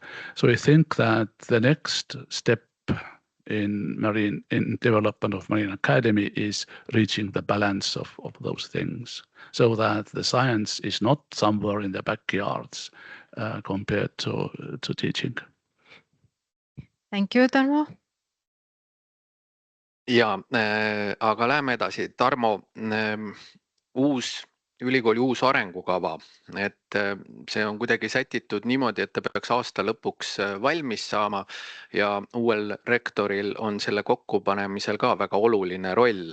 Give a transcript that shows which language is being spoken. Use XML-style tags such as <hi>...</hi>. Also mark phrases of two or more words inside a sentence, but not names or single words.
<en>So I think that the next step in development of Marine Academy is reaching the balance of those things, so that the science is not somewhere in the backyards compared to teaching. Thank you, Tarmo.</en> <et>Ja, aga läheme edasi. Tarmo, ülikooli uus arengukava, et see on kuidagi sätitud niimoodi, et ta peaks aasta lõpuks valmis saama ja uuel rektoril on selle kokkupanemisel ka väga oluline roll.</et>